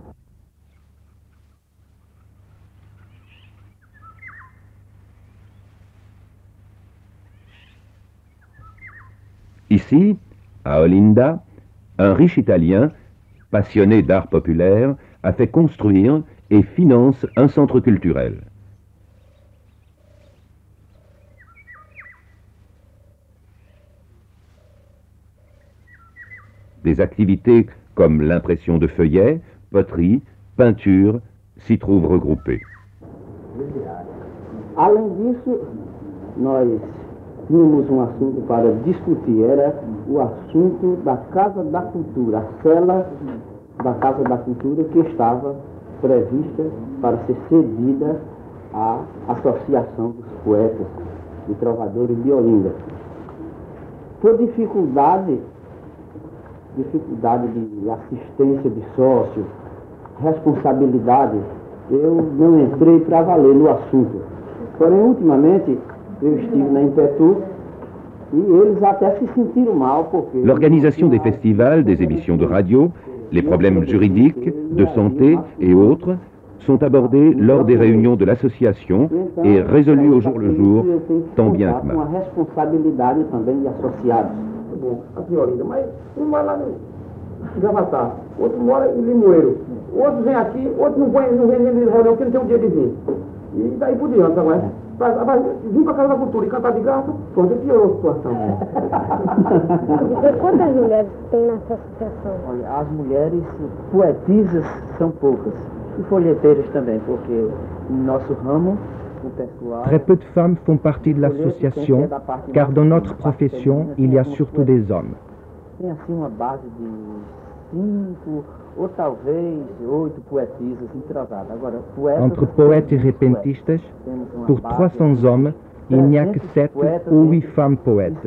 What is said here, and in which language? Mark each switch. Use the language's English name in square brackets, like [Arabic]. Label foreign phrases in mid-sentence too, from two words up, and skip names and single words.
[French] Ici, à Olinda, un riche Italien, passionné d'art populaire, a fait construire et finance un centre culturel. Des activités comme l'impression de feuillets, poterie, peinture s'y trouvent regroupées. [Portuguese] Além disso, nós tínhamos assunto para discutir, era o assunto da Casa da Cultura, a cela da Casa da Cultura que estava prevista para ser cedida à Associação dos Poetas e Trovadores de Olinda. Por dificuldade de assistência de sócio, responsabilidade, eu não entrei para valer no assunto. Porém, ultimamente, eu estive na Impetu e eles até se sentiram mal porque... [French] L'organisation des festivals, des émissions de radio, les problèmes juridiques, de santé et autres sont abordés lors des réunions de l'association et résolus au jour le jour, tant bien que mal. [Portuguese] Uma responsabilidade também de associados. Aqui, Olinda, mas um vai lá no Gravatar, outro mora em Limoeiro, outro vem aqui, outro não vem nem reunião porque não tem um dia de vir. E daí por diante, agora. Vim para a Casa da Cultura e cantar de graça, pronto, piorou a situação. Quantas mulheres tem nessa associação? Olha, as mulheres poetisas são poucas, e folheteiras também, porque no nosso ramo, o pessoal... [French] Très peu de femmes font partie de l'association, car dans notre profession, il y a surtout des hommes. [Portuguese] Tem assim uma base de 5 ou talvez 8 poetisas entrosadas. Agora, poetas... [French] Entre poètes et repentistas, pour 300 hommes, il n'y a que 7 ou 8 femmes poètes.